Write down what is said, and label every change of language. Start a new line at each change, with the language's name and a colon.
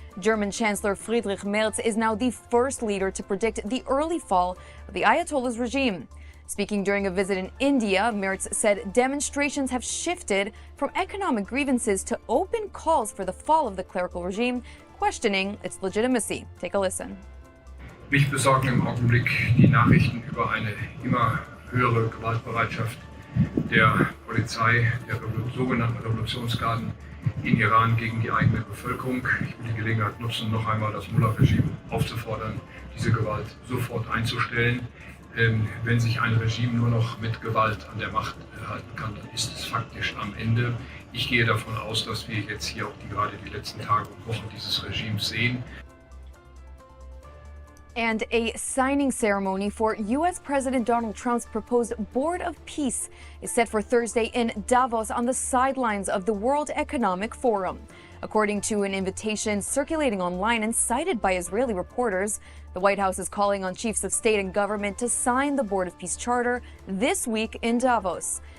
English: German Chancellor Friedrich Merz is now the first leader to predict the early fall of the Ayatollah's regime. Speaking during a visit in India, Merz said demonstrations have shifted from economic grievances to open calls for the fall of the clerical regime, questioning its legitimacy. Take a listen.
German: Mich besorgen im Augenblick die Nachrichten über eine immer höhere Gewaltbereitschaft der Polizei, der sogenannten Revolutionsgarden in Iran gegen die eigene Bevölkerung. Ich will die Gelegenheit nutzen, noch einmal das Mullah-Regime aufzufordern, diese Gewalt sofort einzustellen. Wenn sich ein Regime nur noch mit Gewalt an der Macht halten kann, dann ist es faktisch am Ende. Ich gehe davon aus, dass wir jetzt hier auch gerade die letzten Tage und Wochen dieses Regimes sehen.
English: And a signing ceremony for U.S. President Donald Trump's proposed Board of Peace is set for Thursday in Davos on the sidelines of the World Economic Forum. According to an invitation circulating online and cited by Israeli reporters, the White House is calling on chiefs of state and government to sign the Board of Peace Charter this week in Davos.